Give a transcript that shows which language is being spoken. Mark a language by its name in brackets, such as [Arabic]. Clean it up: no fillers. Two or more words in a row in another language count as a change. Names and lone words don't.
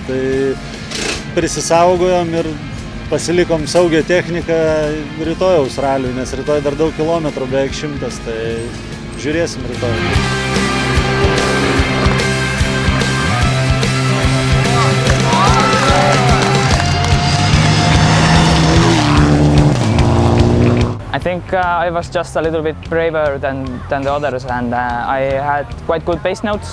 [Lithuanian] Tai prisisaugojom ir pasilikom saugią techniką rytojaus raliui, nes rytoj dar daug kilometrų, beveik 100, tai žiūrėsim rytoj. [English] I think I was just a little bit braver than the others, and I had quite good pace notes.